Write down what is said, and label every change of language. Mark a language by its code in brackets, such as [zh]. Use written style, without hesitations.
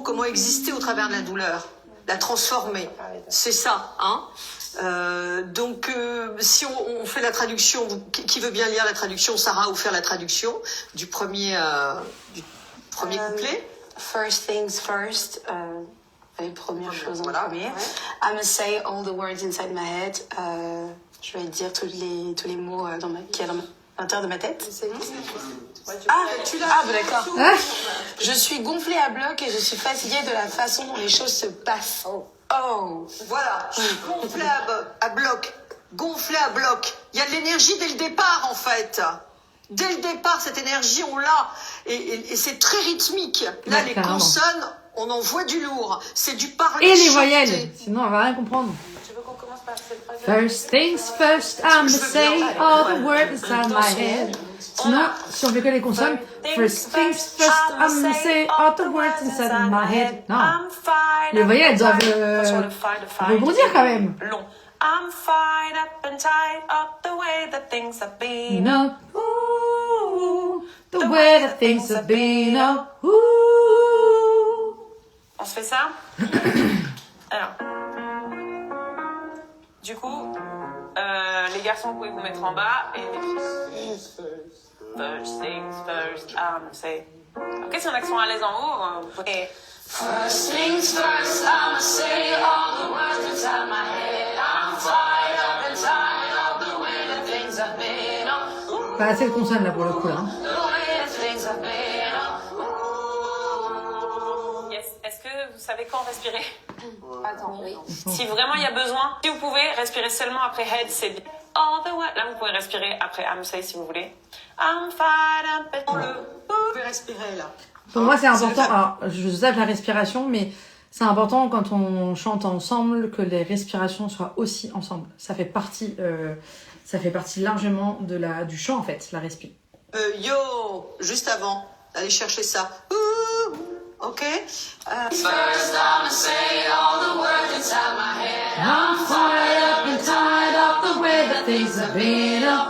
[fr] Comment exister au travers de la douleur, la transformer. C'est ça, hein. Donc, si on fait la traduction, qui veut bien lire la traduction, Sarah, ou faire la traduction du premier couplet. [en] First things first, [fr] les premières choses en Voilà, premier. ouais. [en] I'm gonna say all the words inside my head. [fr] Je vais dire tous les mots qui est dans l'intérieur de ma tête. Tu l'as. Ah, bah, d'accord. Ah, Je suis gonflée à bloc et je suis fatiguée de la façon dont les choses se passent. Oh. Voilà, je suis gonflée à bloc. Gonflée à bloc. Il y a de l'énergie dès le départ, en fait. Dès le départ, cette énergie, on l'a. Et c'est très rythmique. Là, Ouais, les carrément. consonnes, on en voit du lourd. C'est du parler et les chanté. voyelles, sinon on va rien comprendre. Tu veux qu'on commence par cette phrase? [en] First things first, I'ma say all the words inside my head. [fr] Sinon, si on fait que les consonnes, [en] first things first, I'ma say all the words inside my head. [fr] Non. Les voyelles, elles doivent rebondir quand même. Long. [en] I'm fired up and tied up the way that things have been. You know, ooh, the way that things have been, oh, ooh. [fr] On se fait ça? Alors. Du coup, les garçons, vous pouvez vous mettre en bas et les filles. [en] First things first, say. [fr] Ok, si on a qui sont à l'aise en haut, vous pouvez. [en] First things first, I'ma say all the words inside my head. I'm fired up and tired of the way that things have been. Oh, [fr] Pas assez de consonnes là pour le coup. Hein. [en] the way that things have been. Yes. [fr] Est-ce que vous savez quand respirer? Attends, oui. Si vraiment il y a besoin, si vous pouvez respirer seulement après head, c'est bien. [en] All the way. [fr] Là, vous pouvez respirer après [en] I'm say [fr] si vous voulez. [en] I'm fired up and [fr] Vous pouvez respirer, là. Pour moi, c'est important. Alors, je zappe la respiration, mais c'est important quand on chante ensemble que les respirations soient aussi ensemble. Ça fait partie largement du chant en fait, la respi. Yo, juste avant, allez chercher ça. Ouh, ok. [en] First, I'ma say all the words inside my head. I'm fired up and tired of the way that things have been.